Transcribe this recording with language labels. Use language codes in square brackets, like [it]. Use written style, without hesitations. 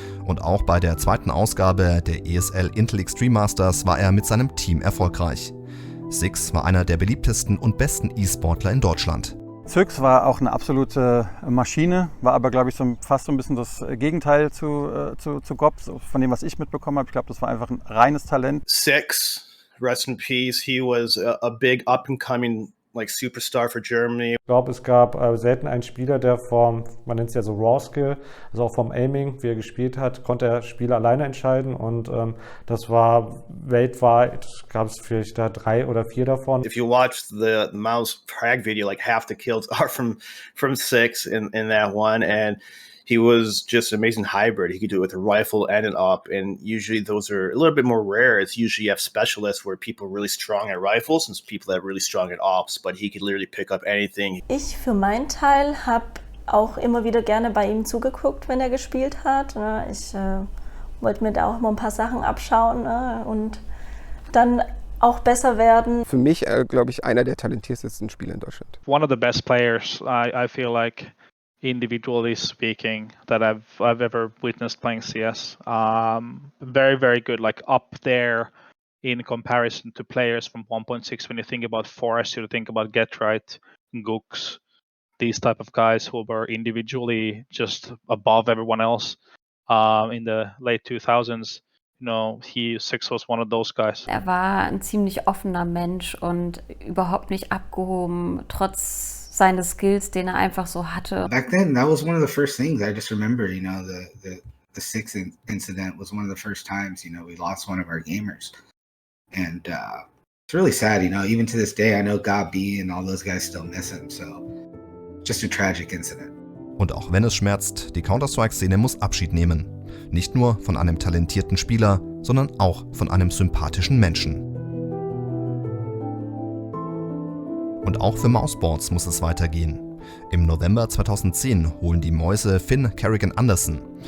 [de] Und auch bei der zweiten Ausgabe der ESL Intel Extreme Masters war er mit seinem Team erfolgreich. Six war einer der beliebtesten und besten E-Sportler in Deutschland. Six war auch eine absolute Maschine, war aber, glaube ich, fast so ein bisschen das Gegenteil zu Gopp, von dem, was ich mitbekommen habe. Ich glaube, das war einfach ein reines Talent. [en] Six, rest in peace, he was a big up-and-coming superstar for Germany. [de] Ich glaube, es gab selten einen Spieler, der man nennt es ja so Raw Skill, also auch vom Aiming, wie er gespielt hat, konnte der Spieler alleine entscheiden und das war weltweit, gab es vielleicht da 3 oder 4 davon. [en] If you watch the mouse frag video, like half the kills are from Six in that one, and he was just an amazing hybrid. He could do it with a rifle and an AWP, and usually those are a little bit more rare. It's usually you have specialists where people are really strong at rifles and people that are really strong at AWPs, but he could literally pick up anything. [de] Ich für meinen Teil habe auch immer wieder gerne bei ihm zugeguckt, wenn er gespielt hat. Ich wollte mir da auch mal ein paar Sachen abschauen und dann auch besser werden. Für mich, glaube ich, einer der talentiertesten Spieler in Deutschland. [en] One of the best players, I feel like, individually speaking, that I've ever witnessed playing CS. Very, very good, like up there in comparison to players from 1.6. When you think about Forrest, you think about Getright, Gooks, these type of guys who were individually just above everyone else in the late 2000s. You know, Six was one of those guys. [de] Er war ein ziemlich offener Mensch und überhaupt nicht abgehoben, trotz seine Skills, den er einfach so hatte. [en] Back then, that was one of the first things I just remember. You know, the Six incident was one of the first times. You know, we lost one of our gamers, and it's really sad. You know, even to this day, I know God B and all those guys still miss him. So, just a tragic incident. [de] Und auch wenn es schmerzt, die Counter-Strike-Szene muss Abschied nehmen. Nicht nur von einem talentierten Spieler, sondern auch von einem sympathischen Menschen. Und auch für mousesports muss es weitergehen. Im November 2010 holen die Mäuse Finn Kerrigan Andersen.